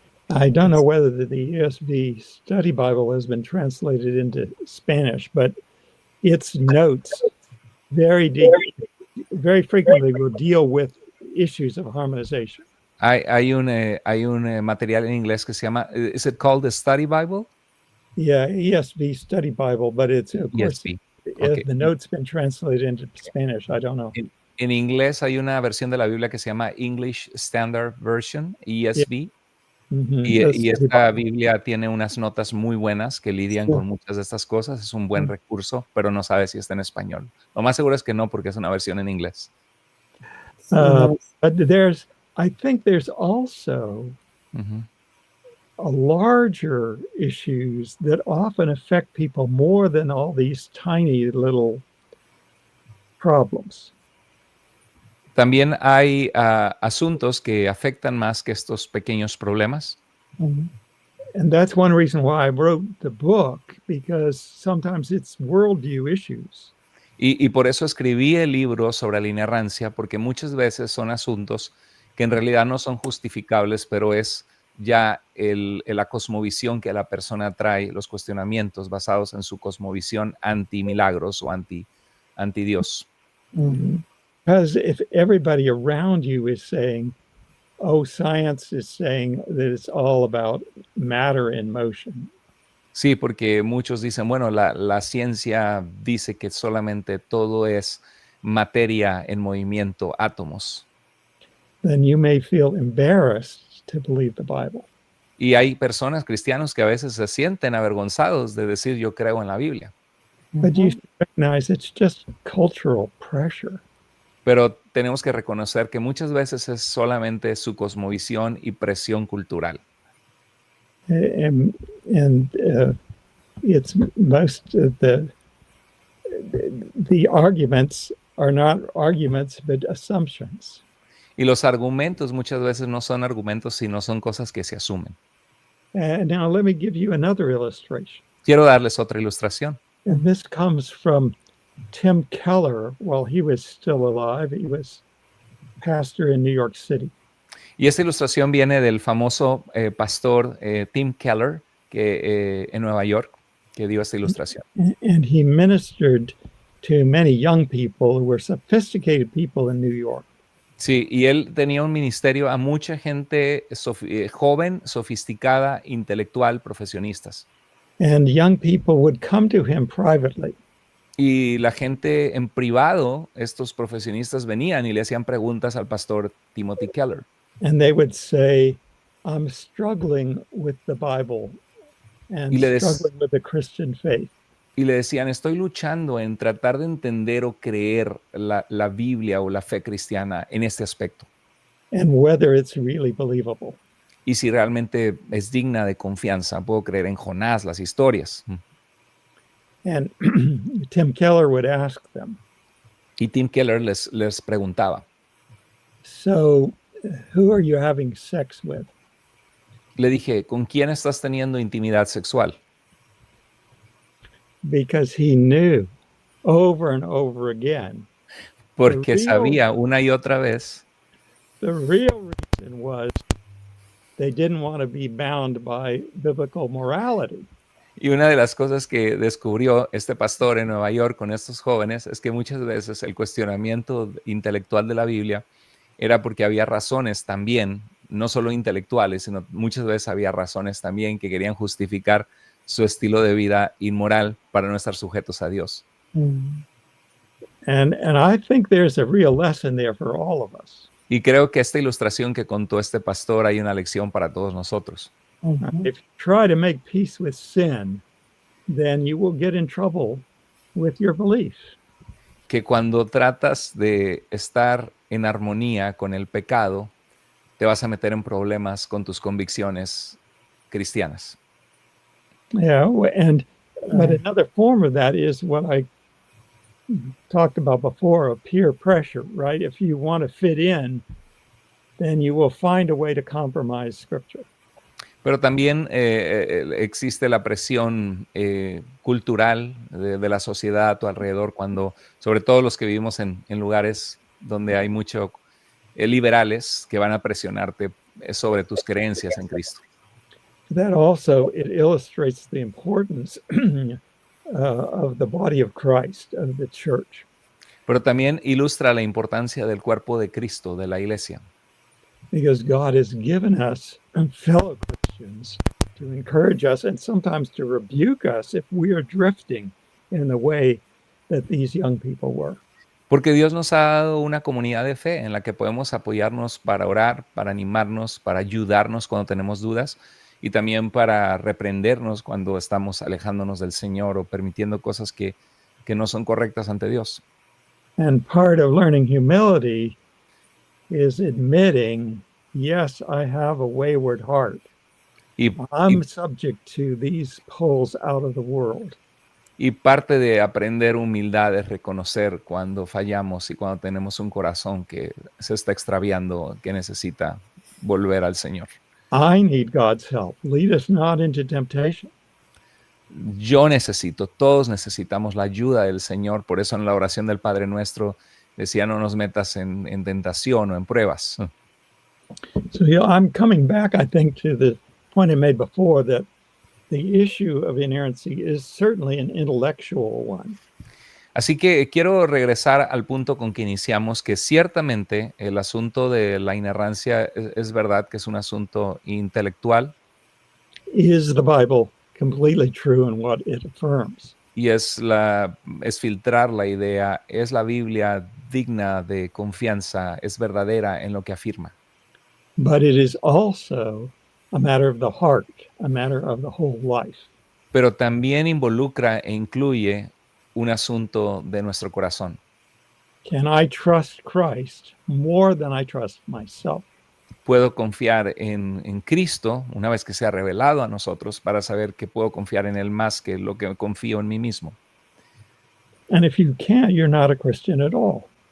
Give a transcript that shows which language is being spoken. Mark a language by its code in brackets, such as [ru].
[en] I don't know whether the ESV Study Bible has been translated into Spanish, but its notes very frequently will deal with issues of harmonization. [es] Hay un material en inglés que se llama, [en] is it called the Study Bible? Yeah, ESV Study Bible, but it's, of course, ESV. Okay. The note's been translated into Spanish. I don't know. [es] En inglés hay una versión de la Biblia que se llama English Standard Version, ESV. Y esta Biblia tiene unas notas muy buenas que lidian con muchas de estas cosas. Es un buen recurso, pero no sabe si está en español. Lo más seguro es que no, porque es una versión en inglés. [en] But I think there's also a larger issues that often affect people more than all these tiny little problems. [es] También hay asuntos que afectan más que estos pequeños problemas. [en] And that's one reason why I wrote the book, because sometimes it's worldview issues. [es] Y por eso escribí el libro sobre la inerrancia, porque muchas veces son asuntos que en realidad no son justificables, pero es ya la cosmovisión que la persona trae, los cuestionamientos basados en su cosmovisión anti-milagros o anti-Dios. [en] Because if everybody around you is saying, oh, science is saying that it's all about matter in motion. [es] Sí, porque muchos dicen, bueno, la ciencia dice que solamente todo es materia en movimiento, átomos. [en] Then you may feel embarrassed to believe the Bible. [es] Y hay personas cristianos que a veces se sienten avergonzados de decir yo creo en la Biblia. [en] But you recognize it's just cultural pressure. [es] Pero tenemos que reconocer que muchas veces es solamente su cosmovisión y presión cultural. [en] And it's most of the arguments are not arguments, but assumptions. [es] Y los argumentos muchas veces no son argumentos, sino son cosas que se asumen. [en] And now let me give you another illustration. [es] Quiero darles otra ilustración. [en] And this comes from Tim Keller. While he was still alive, he was pastor in New York City. [es] Y esta ilustración viene del famoso pastor Tim Keller en Nueva York, que dio esta ilustración. [en] And he ministered to many young people who were sophisticated people in New York. [es] Sí, y él tenía un ministerio a mucha gente joven, sofisticada, intelectual, profesionistas. [en] And young people would come to him privately. [es] Y la gente en privado, estos profesionistas venían y le hacían preguntas al pastor Timothy Keller. [en] And they would say, I'm struggling with the Bible and struggling with the Christian faith. [es] Y le decían, estoy luchando en tratar de entender o creer la Biblia o la fe cristiana en este aspecto. [en] And whether it's really believable. [es] Y si realmente es digna de confianza. Puedo creer en Jonás, las historias. [en] And Tim Keller would ask them. [es] Y Tim Keller les preguntaba. [en] So, who are you having sex with? [es] Le dije, ¿con quién estás teniendo intimidad sexual? [en] because he knew over and over again [es] Porque sabía una y otra vez [en] the real reason was they didn't want to be bound by biblical morality. [es] y una de las cosas que descubrió este pastor en Nueva York con estos jóvenes es que muchas veces el cuestionamiento intelectual de la Biblia era porque había razones también, no solo intelectuales, sino muchas veces había razones también que querían justificar su estilo de vida inmoral para no estar sujetos a Dios. [en] And I think there's a real lesson there for all of us. [es] Y creo que esta ilustración que contó este pastor hay una lección para todos nosotros. [en] If you try to make peace with sin, then you will get in trouble with your belief. [es] Que cuando tratas de estar en armonía con el pecado, te vas a meter en problemas con tus convicciones cristianas. [en] Yeah, but another form of that is what I talked about before, of peer pressure, right? If you want to fit in, then you will find a way to compromise Scripture. [es] Pero también existe la presión cultural de la sociedad a tu alrededor, cuando, sobre todo los que vivimos en lugares donde hay mucho liberales que van a presionarte sobre tus creencias en Cristo. [en] That also, it illustrates the importance of the body of Christ, of the church. [es] Pero también ilustra la importancia del cuerpo de Cristo, de la iglesia. [en] Because God has given us fellow Christians to encourage us and sometimes to rebuke us if we are drifting in the way that these young people were. [es] Porque Dios nos ha dado una comunidad de fe en la que podemos apoyarnos para orar, para animarnos, para ayudarnos cuando tenemos dudas y también para reprendernos cuando estamos alejándonos del Señor o permitiendo cosas que no son correctas ante Dios. [en] And part of learning humility is admitting, yes, I have a wayward heart. I'm subject to these pulls out of the world. [es] Y parte de aprender humildad es reconocer cuando fallamos y cuando tenemos un corazón que se está extraviando, que necesita volver al Señor. [en] I need God's help. Lead us not into temptation. [es] Yo necesito, todos necesitamos la ayuda del Señor. Por eso en la oración del Padre Nuestro decía, no nos metas en tentación o en pruebas. [en] So I'm coming back, I think, to the point I made before, that the issue of inerrancy is certainly an intellectual one. [es] Así que quiero regresar al punto con que iniciamos, que ciertamente el asunto de la inerrancia es verdad que es un asunto intelectual. [en] Is the Bible completely true in what it affirms? [es] Y es filtrar la idea, ¿es la Biblia digna de confianza, es verdadera en lo que afirma? [en] But it is also a matter of the heart, a matter of the whole life. [es] Pero también involucra e incluye un asunto de nuestro corazón. [en] Can I trust Christ more than I trust myself? [es] Puedo confiar en Cristo una vez que se ha revelado a nosotros para saber que puedo confiar en Él más que lo que confío en mí mismo. [en] And if you can't, you're not a Christian at all.